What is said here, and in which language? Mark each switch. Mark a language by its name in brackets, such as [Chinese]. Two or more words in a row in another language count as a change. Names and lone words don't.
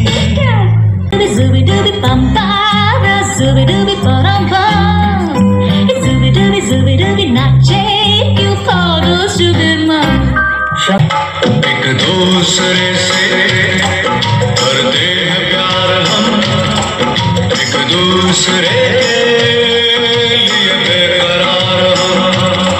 [English] Zubi-dubi pam-pa, zubi-dubi pa-ram-pam, zubi-dubi nache, you follow Superman. [Hindi] एक दूसरे से करते हैं प्यार हम, एक दूसरे लिए बेकरार हम.